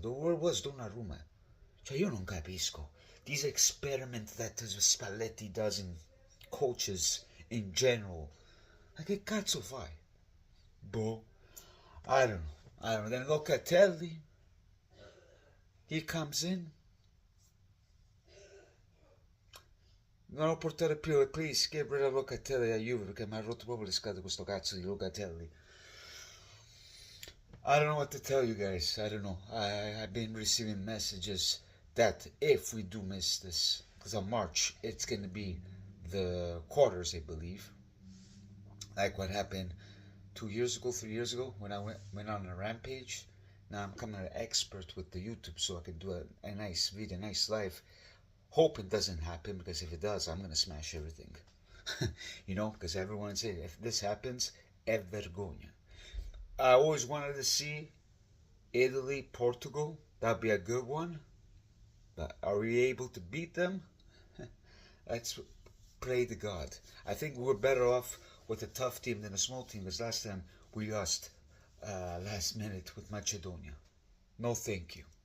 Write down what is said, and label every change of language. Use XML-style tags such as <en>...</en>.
<en>The word was Donnarumma.</en> <it>Cioè, io non capisco.</it> <en>These experiments that Spalletti does in coaches in general.</en> <it>Ma che cazzo fai? Boh.</it> <en>I don't know. Then Locatelli, he comes in.</en> <it>Non ho portato più,</it> <en>please get rid of Locatelli</en> <it>a Juve, perché mi ha rotto proprio le scatole questo cazzo di Locatelli.</it> <en>I don't know what to tell you guys. I don't know. I've been receiving messages that if we do miss this, because on March it's going to be the quarters, I believe, like what happened 3 years ago, when I went on a rampage. Now I'm becoming an expert with the YouTube, so I can do a nice video, a nice live. Hope it doesn't happen, because if it does, I'm going to smash everything. Because everyone says, if this happens,</en> <it>è vergogna.</it> <en>I always wanted to see Italy, Portugal. That'd be a good one. But are we able to beat them? Let's pray to God. I think we're better off with a tough team than a small team, because last time we lost last minute with Macedonia. No thank you.</en>